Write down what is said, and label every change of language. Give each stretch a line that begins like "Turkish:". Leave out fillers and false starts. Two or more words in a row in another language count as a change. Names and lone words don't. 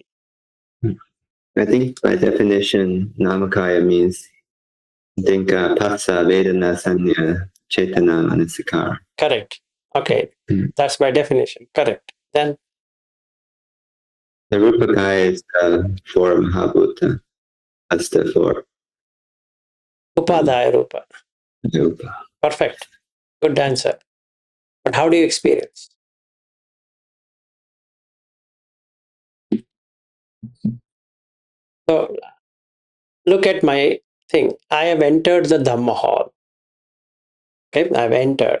English: I think by definition, Namakaya means
Pali: Dinka, Pasa, Vedana, Sanya, Chetana, Manasikara.
English: Correct. Okay, that's by definition. Correct. Then the Rupakaya is the four Mahabhuta. That's the four.
Pali: Upadaya Rupa.
English: Rupa. Perfect. Good answer. But how do you experience? So look at my thing. I have entered the Dhamma hall. Okay, I've entered.